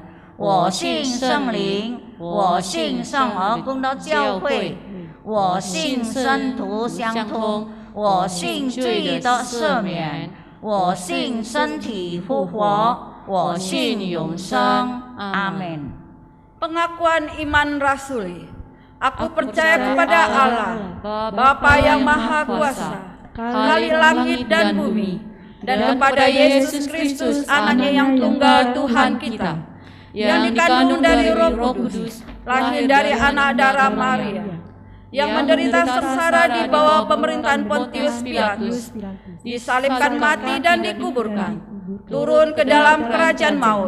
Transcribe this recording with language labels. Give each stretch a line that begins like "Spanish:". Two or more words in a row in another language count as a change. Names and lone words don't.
Chinese: 我信圣灵，我信圣而公的教会，我信圣徒相通，我信罪的赦免，我信身体复活，我信永生。阿门。
Indonesian: Pengakuan iman rasuli. Aku percaya kepada Allah, Bapa yang Maha Kuasa, Kali langit dan bumi, dan kepada Yesus Kristus, Anaknya yang tunggal Tuhan kita, yang dikandung dari Roh Kudus, lahir dari anak darah Maria, yang menderita sengsara di bawah pemerintahan Pontius Pilatus, disalibkan mati dan dikuburkan, turun ke dalam kerajaan maut.